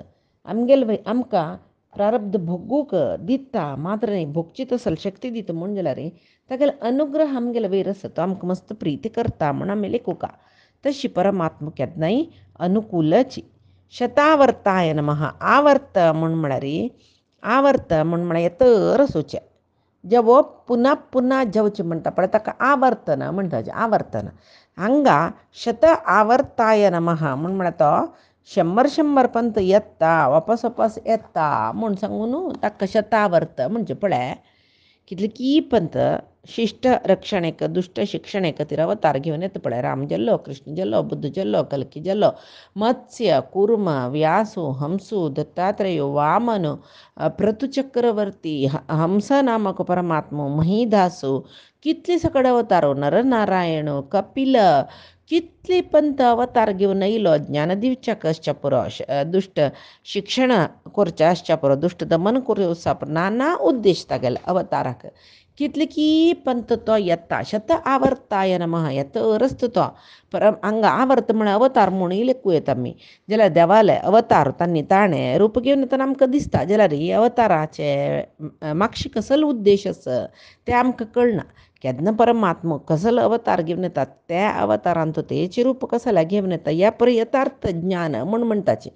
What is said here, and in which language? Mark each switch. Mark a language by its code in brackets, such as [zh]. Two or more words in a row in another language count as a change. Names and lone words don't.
[kok] आमगेले वयर आमकां प्रारब्ध भोगूंक दिता, मात्र न्ही भोगची तसली शक्ती दिता म्हूण जाल्यार तागेलो अनुग्रह आमगेले वयर आसा, तो आमकां मस्त प्रीती करता म्हूण आमी लेखूका. तशी परमात्मा केन्नाय अनुकूलच. [sa] शतावर्ताय नमः. [kok] आवर्त म्हळ्यार आवर्त म्हळ्यार येतर सोचे जेवो पुना पुना जेवचें म्हणटा पळय ताका आवर्तन म्हणटाचें. आवर्तन हांगा [sa] शत आवर्ताय नमः [kok] म्हळ्यार तो 100 पंत येता वापस वापस येता म्हूण सांगून ताका शतावर्त म्हणजे पळय कितले की पंत शिश्ट रक्षणेक दुश्ट शिक्षणे खातीर अवतार घेवन येता पळय. राम जाल्लो, कृष्ण जाल्लो, बुद्ध जाल्लो, कल्की जाल्लो, मत्स्य, कुर्म, व्यासो, हंसो, दत्तात्रेयो, वामन, प्रतुचक्रवर्ती, हंस नामक परमात्मो, महिदासो, कितले सकड अवतारो, नरनारायण, कपिल, कितले पंत अवतार घेवन येयलो. ज्ञान दिवच्याक आसच्या पुरो, दुश्ट शिक्षण करचें आसच्या पुरो, दुश्ट दमन करचें पुरो, नाना उद्देश तागेले अवताराक. कितले की पंत तो येता. [sa] शत आवर्ताय नमः [kok] येतर आसता तो. हांगा आवर्त म्हळ्यार अवतार म्हणून लेखूं येता आमी. जाल्यार देवाले अवतार ताणें रूप घेवन येतना आमकां दिसता, जाल्यार ही अवताराचे मागशी कसलो उद्देश आसा तें आमकां कळना. केन्ना परमात्मा कसलो अवतार घेवन येता, त्या अवतारान तो तेचें रूप कसलें घेवन येता ह्या परी यथार्थ ज्ञान म्हूण म्हणटाचें.